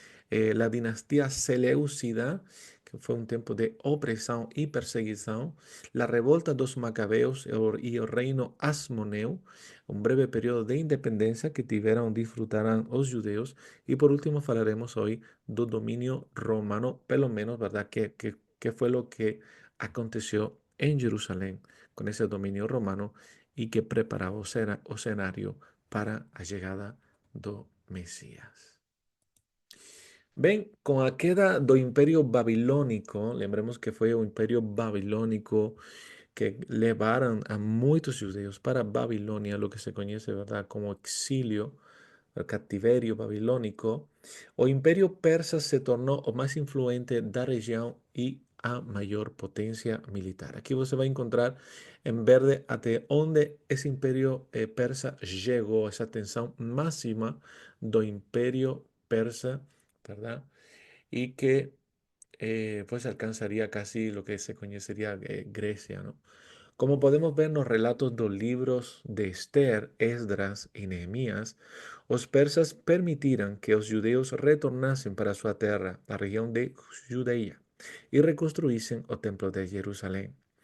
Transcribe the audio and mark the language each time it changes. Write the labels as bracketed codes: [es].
[es] La dinastía Seleucida, que fue un tiempo de opresión y perseguición, [pt] la revolta dos [es] macabeos y el reino Asmoneo, un breve periodo de independencia que [pt] tiveram [es] disfrutarán los judeos, y por último hablaremos hoy del dominio romano, [pt] pelo menos, [es] ¿verdad? ¿Qué fue lo que aconteció en Jerusalén con ese dominio romano y que preparaba o escenario para la llegada [pt] do Mesías? Bem, com a queda do Império Babilônico, lembremos que foi o Império Babilônico que levaram a muitos judeus para a Babilônia, o que se conhece, [es] ¿verdad?, [pt] como exílio, o cativerio babilônico. O Império Persa se tornou o mais influente da região e a maior potência militar. Aqui você vai encontrar em verde até onde esse Império Persa chegou, essa tensão máxima do Império Persa, [es] ¿verdad? Y que pues alcanzaría casi lo que se conocería Grecia, ¿no? Como podemos ver en los relatos de los libros de Esther, Esdras y Nehemías, los persas permitieron que los judeos retornasen para su tierra, la región de Judea, y reconstruyesen el templo de Jerusalén.